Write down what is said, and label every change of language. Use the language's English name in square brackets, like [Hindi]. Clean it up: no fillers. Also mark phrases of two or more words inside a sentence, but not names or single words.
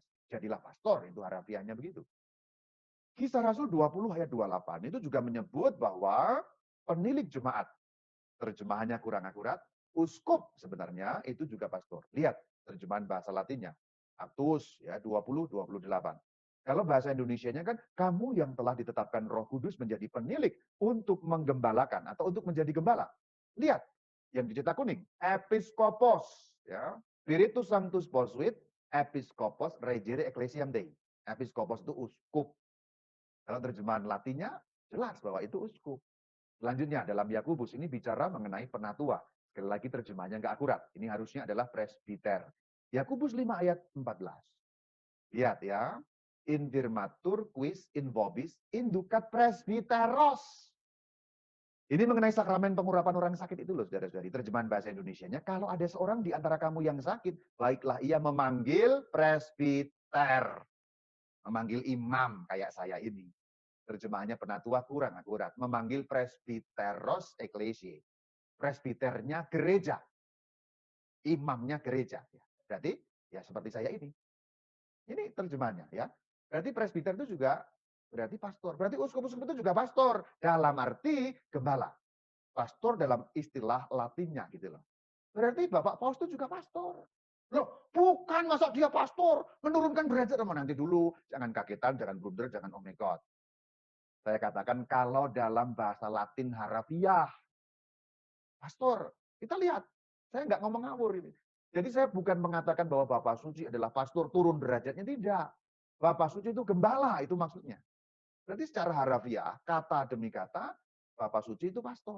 [Indonesian] Jadilah pastor, itu harafiahnya begitu. Kisah Rasul 20 ayat 28 itu juga menyebut bahwa penilik jemaat, terjemahannya kurang akurat, uskup sebenarnya itu juga pastor. Lihat terjemahan bahasa Latinnya. Aktus ya 20 28. Kalau bahasa Indonesianya kan kamu yang telah ditetapkan Roh Kudus menjadi penilik untuk menggembalakan atau untuk menjadi gembala. Lihat yang dicetak kuning, episkopos ya. [Latin] Spiritus Sanctus posuit episkopos regere ecclesiam Dei. [Indonesian] Episkopos itu uskup. Kalau terjemahan Latinnya jelas bahwa itu uskup. Selanjutnya dalam Yakobus ini bicara mengenai penatua. Sekali lagi terjemahannya nggak akurat. Ini harusnya adalah presbiter. Yakobus 5 ayat 14. Lihat ya. [Latin] Indirmatur quis in vobis inducat presbiteros. [Indonesian] Ini mengenai sakramen pengurapan orang sakit itu loh, saudara-saudari. Terjemahan bahasa Indonesianya, kalau ada seorang di antara kamu yang sakit, baiklah ia memanggil presbiter. Memanggil imam kayak saya ini. Terjemahannya penatua kurang akurat. Memanggil [Latin] presbiteros ecclesiae. [Indonesian] Presbiternya gereja. Imamnya gereja. Berarti ya seperti saya ini. Ini terjemahannya ya. Berarti presbiter itu juga berarti pastor. Berarti uskup-uskup itu juga pastor. Dalam arti gembala. Pastor dalam istilah Latinnya gitu loh. Berarti Bapak Paus itu juga pastor. Loh, bukan masa dia pastor, menurunkan derajat sama nanti dulu. Jangan kagetan, jangan blunder, jangan [English] oh my God. [Indonesian] Saya katakan kalau dalam bahasa Latin harafiah, pastor, kita lihat Saya nggak ngomong ngawur ini. Jadi saya bukan mengatakan bahwa Bapak Suci adalah pastor turun derajatnya, tidak. Bapak Suci itu gembala, itu maksudnya. Berarti secara harafiah, kata demi kata, Bapak Suci itu pastor.